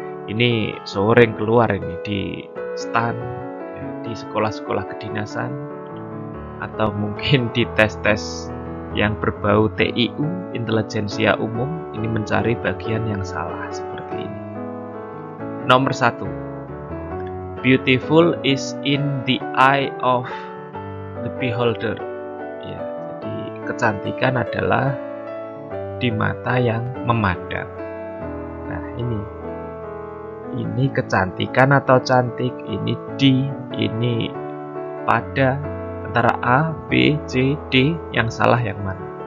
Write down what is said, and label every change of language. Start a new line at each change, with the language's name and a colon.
Indonesian: Ini sering keluar ini di stand, ya, di sekolah-sekolah kedinasan, atau mungkin di tes-tes yang berbau TIU, intelijensia umum, ini mencari bagian yang salah seperti ini. Nomor 1.
English: Beautiful is in the eye of the beholder.
Indonesian: Ya, jadi kecantikan adalah di mata yang memandang. Nah, ini kecantikan atau cantik, ini di, ini pada. Antara A, B, C, D, yang salah yang mana?